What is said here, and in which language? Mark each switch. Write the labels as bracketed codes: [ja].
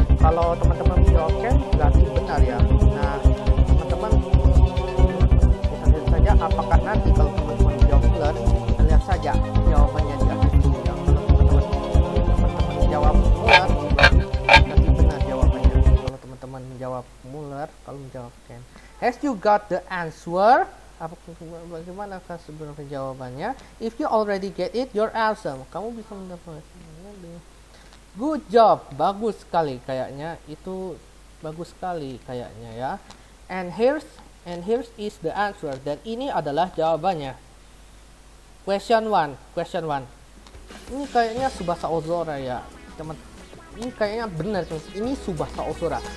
[id] Kalau teman-teman menjawab Ken berarti benar ya. Nah, teman-teman kita lihat saja apakah nanti kalau teman-teman menjawab Muller, kita lihat saja jawabannya di akhir video ya. Kalau teman-teman menjawab Muller berarti benar jawabannya. Kalau teman-teman menjawab Muller, kalau menjawab Ken. Has you got the answer? Bagaimana sebenarnya jawabannya? [en] If you already get it, you're awesome. [id] Kamu bisa mendapatkan. Good job, bagus sekali kayaknya. Itu bagus sekali kayaknya ya. [en] And here's is the answer. Dan ini adalah jawabannya. Question 1. [id] Ini kayaknya Tsubasa Ozora ya, teman. Ini kayaknya benar, ini Tsubasa Ozora.